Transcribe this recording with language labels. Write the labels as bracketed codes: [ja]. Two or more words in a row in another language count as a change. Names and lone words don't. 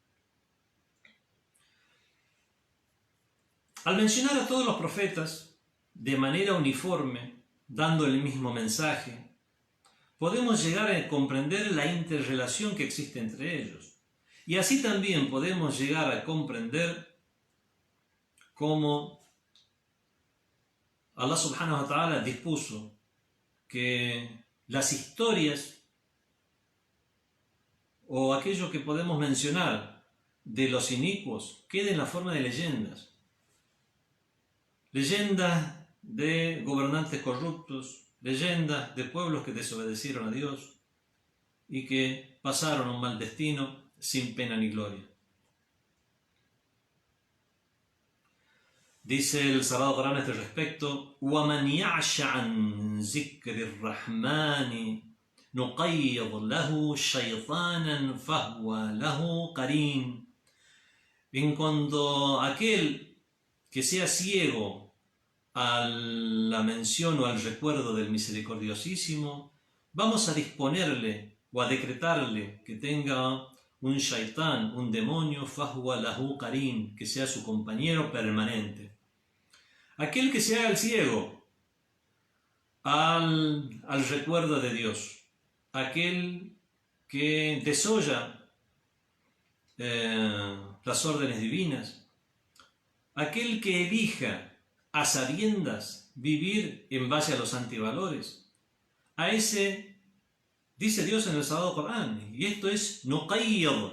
[es] Al mencionar a todos los profetas de manera uniforme, dando el mismo mensaje, podemos llegar a comprender la interrelación que existe entre ellos. Y así también podemos llegar a comprender cómo [ar] الله سبحانه وتعالى [es] dispuso que las historias o aquello que podemos mencionar de los inicuos quede en la forma de leyendas. Leyendas de gobernantes corruptos, leyendas de pueblos que desobedecieron a Dios y que pasaron un mal destino sin pena ni gloria. Dice el Sagrado Corán a este respecto: [ar] وَمَنْ يَعْشَ عَنْ ذِكْرِ الرَّحْمَنِ نُقَيِّضْ لَهُ شَيْطَانًا فَهُوَ لَهُ قَرِينٌ. [es] En cuanto a aquel que sea ciego a la mención o al recuerdo del Misericordiosísimo, vamos a disponerle o a decretarle que tenga un shaitán, un demonio, [ar] فهو له قرين, [es] que sea su compañero permanente. Aquel que se haga el ciego al recuerdo de Dios, aquel que desoya las órdenes divinas, aquel que elija a sabiendas vivir en base a los antivalores, a ese dice Dios en el Sagrado Corán, y esto es nuqayyid.